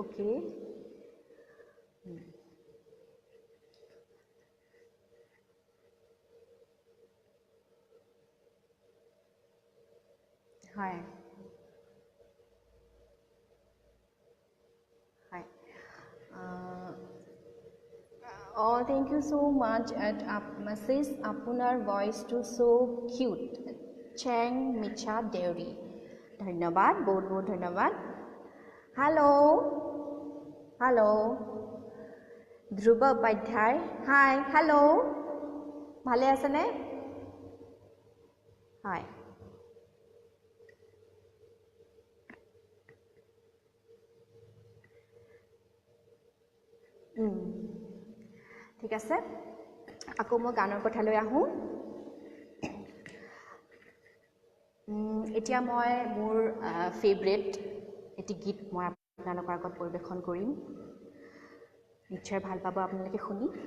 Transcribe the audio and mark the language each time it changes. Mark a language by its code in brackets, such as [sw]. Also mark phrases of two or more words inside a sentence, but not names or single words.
[as] হয় হয় [en] thank you so much at message [as] আপোনাৰ ভইচটো [en] so cute [as] চেং মিছা দেউৰী ধন্যবাদ বহুত ধন্যবাদ হেল্ল' ধ্ৰুৱ উপাধ্যায় হাই হেল্ল' ভালে আছেনে হয় ঠিক আছে আকৌ মই গানৰ কথালৈ আহোঁ এতিয়া মই মোৰ ফেভৰেট এটি গীত মই আপোনালোকৰ আগত পৰিৱেশন কৰিম নিশ্চয় ভাল পাব আপোনালোকে শুনি